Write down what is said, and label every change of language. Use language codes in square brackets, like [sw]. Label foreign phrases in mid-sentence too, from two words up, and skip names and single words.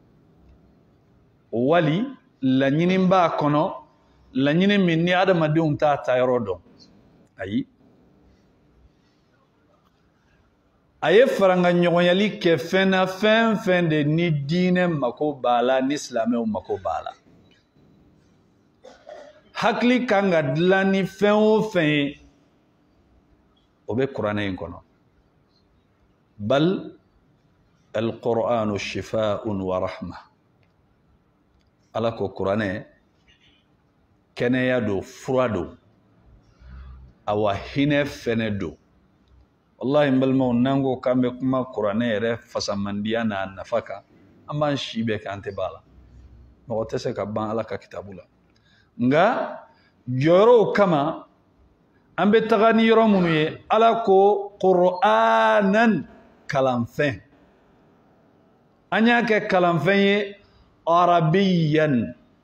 [bm] wali laɲini b'a kɔnɔ laɲini min ni adamadenw t'a taayɔrɔ dɔn ayi a ye farangaɲɔgɔnyali kɛ fɛn na fɛn fɛn de ni diinɛ mako b'a la ni silamɛw mako b'a la hakili kan ka dilan ni fɛn o fɛn ye o bɛ kuranɛ in kɔnɔ [ar] بل القرآن شفاء ورحمة [bm] Ala ko kuranɛ kɛnɛya don fura don awa hinɛ fɛnɛ don wallahi n balimaw n'an ko k'an bɛ kuma kuranɛ yɛrɛ fasamandiya n'a nafa kan an b'an si bɛɛ kɛ an tɛ b'a la mɔgɔ tɛ se ka ban Ala ka kitabu la nka jɔyɔrɔw kama an bɛ taga ni yɔrɔ minnu ye Ala ko qur'anan kalanfɛn an y'a kɛ kalanfɛn ye arabiyan